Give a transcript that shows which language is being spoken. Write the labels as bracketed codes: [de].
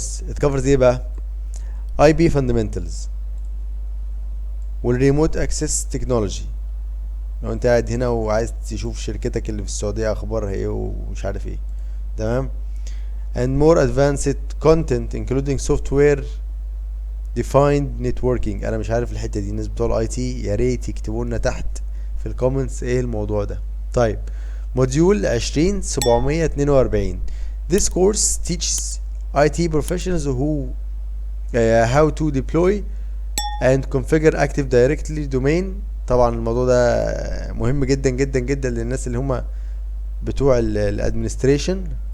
[en] it covers [ar] ايه بقى؟ اي بي فاندمنتالز والريموت اكسس تكنولوجي، لو انت قاعد هنا وعايز تشوف شركتك اللي في السعوديه اخبارها ايه ومش عارف ايه. [en] تمام، and more advanced content including software defined networking. [ar] انا مش عارف الحته دي، الناس بتوع الاي تي يا ريت يكتبوا لنا تحت في الكومنتس ايه الموضوع ده. طيب موديول 20 742. [en] This course teaches IT professionals who how to deploy and configure Active Directory domain. [ar] طبعا الموضوع ده مهم جدا جدا جدا للناس اللي هم بتوع الادمنستريشن.